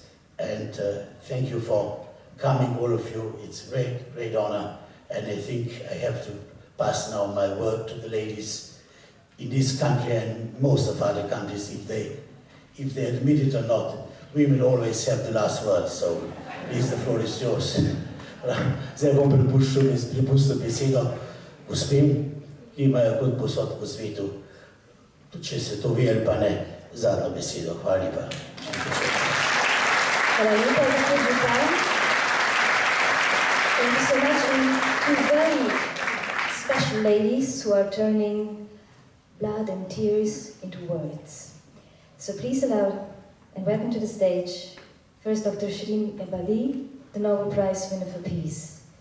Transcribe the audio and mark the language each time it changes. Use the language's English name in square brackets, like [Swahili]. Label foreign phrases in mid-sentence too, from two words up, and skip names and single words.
[English] And thank you for coming, all of you. It's a great, great honor. And I think I have to pass now my word to the ladies in this country and most of other countries, if they admit it or not. Women always have the last word, so please, the floor is yours. [Slovenian] Zdaj bom prepustil besedo gospem, ki imajo kot posod po svetu, če se to ve ali pa ne, zadnjo besedo. Hvala lepa. Hvala lepa, gospod župan. [English] Thank you so much. And two very special ladies who are turning blood and tears into words. So please allow and welcome to the stage, first Dr. Shirin Ebadi, the Nobel Prize winner for Peace.